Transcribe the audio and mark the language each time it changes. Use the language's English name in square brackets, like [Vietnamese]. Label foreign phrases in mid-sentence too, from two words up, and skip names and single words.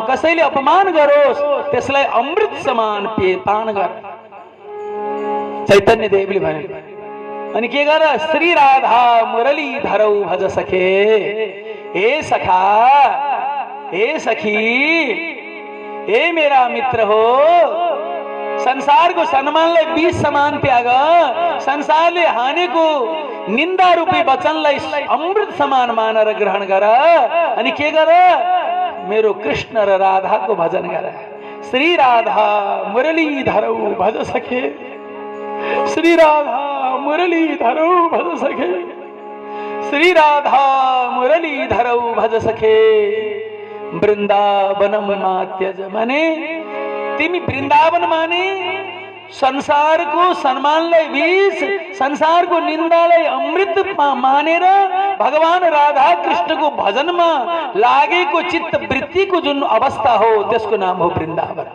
[Nepali] कसैले अपमान गरोस् त्यसलाई अमृत समान पान गर। चैतन्य देवले भने अनि के गर? [Sanskrit] श्री राधा मुरली धरौ भज सखे। हे सखा, [Nepali] हे सखी, हे मेरा मित्र हो, संसारको सम्मानलाई विष समान त्याग। संसारले हानेको निन्दा रूपी वचनलाई अमृत समान मानेर ग्रहण गर। अनि के गर? मेरो कृष्ण र राधाको भजन गर। [Sanskrit] श्री राधा मुरली धरौ भज सखे। श्री राधा मुरली धरौ भज सखे। श्री राधा मुरली धरौ भज सखे। वृंदावनम मात्यज। [Nepali] माने तिमी वृंदावन माने संसारको सम्मानलाई विष, संसारको निन्दालाई अमृत मानेर भगवान राधा कृष्णको भजनमा लागेको चित्त वृत्तिको जुन अवस्था हो त्यसको नाम हो वृन्दावन।